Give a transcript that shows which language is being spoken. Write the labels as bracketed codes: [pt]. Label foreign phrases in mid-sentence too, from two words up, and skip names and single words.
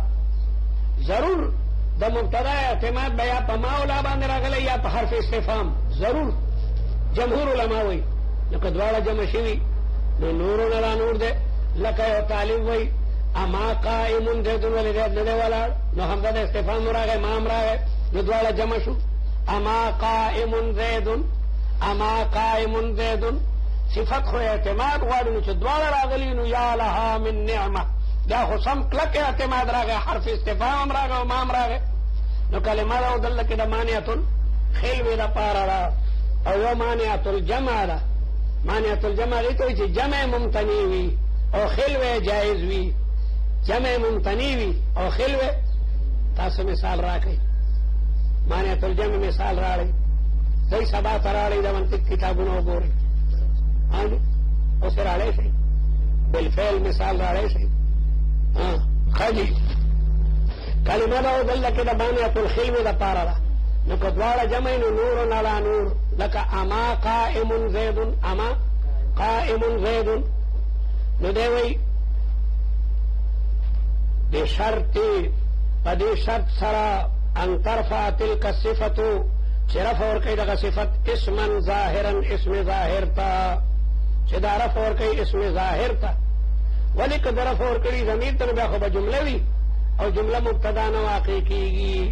[ps] ضرور د مبتدا اعتماد به یا په ماولا باندې راغلی یا په حرف استفهام. ضرور جمهور علما وایي نو که دواړه جمع شوي نو نورو نه دا نور دی. لکه یو طالب وایي [ar] اما قائم زیدون [ps] ولې زید نه دی ولاړ نو همدا د استفهام راغی ما هم راغی نو دواړه جمع شو. [ar] اما قائم زیدون اما قائم زیدون [ps] صفت خو اعتماد غواړي نو چې دواړه راغلي نو [ar] یا لها من نعمه. [ps] دا خو سم کلک اعتماد راغی حرف استفهام هم راغی او ما هم راغی. نو کلمه ده او دلته کې د [ar] مانعة الخلو [ps] دپاره ده. او یو [ar] مانعة الجمع [ps] ده. [ar] مانعة الجمع [ps] هغې ته وایي چې جمع ممتنع وي او خلو جایز وي. جمع ممتنع وي او خلو. تاسو مثال راکئ [ar] مانعة الجمع [ps] مثال راړئ. دوی سبا ته راړئ د منطق کتابونه وګورئ. اوس یې راړی شئ بالفعل مثال راړی شئ. ښه دي کلمه ده او دلته کې د [ar] مانعة الخلو [ps] دپاره ده. نو که دواړه جمع نو [ar] نور علی نور. لکه اما قائم زیدون اما قائم زیدون. [ps] نو دی وایي بشرط په دې شرط سره [ar] ان ترفع تلک الصفتو [ps] چې رفع ورکوي دغه صفت [ar] اسما ظاهرا [ps] اسم ظاهر ته. چې دا رفع ورکوي اسم ظاهر ته. ولې که د رفع ورکړي ضمیر ته نو بیا خو به جمله وي او جمله مبتدا نه واقع کېږي.